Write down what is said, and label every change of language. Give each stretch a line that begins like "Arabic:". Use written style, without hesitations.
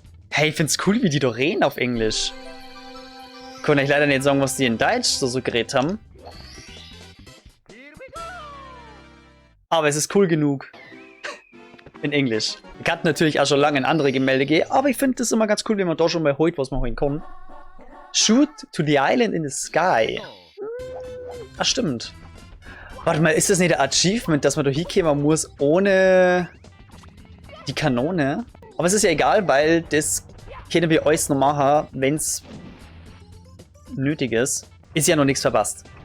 German: Hey, ich find's cool, wie die da reden auf Englisch. Kann ich leider nicht sagen, was die in Deutsch so geredet haben. Aber es ist cool genug. In Englisch. Ich kann natürlich auch schon lange in andere Gemälde gehen, aber ich finde das immer ganz cool, wenn man da schon mal holt, was man holen kann.
English: Shoot to the island in the sky.
German: Ah, stimmt. Warte mal, ist das nicht ein Achievement, dass man da hinkommen muss ohne die Kanone? Aber es ist ja egal, weil das können wir alles noch machen, wenn es nötig ist. Ist ja noch nichts verpasst.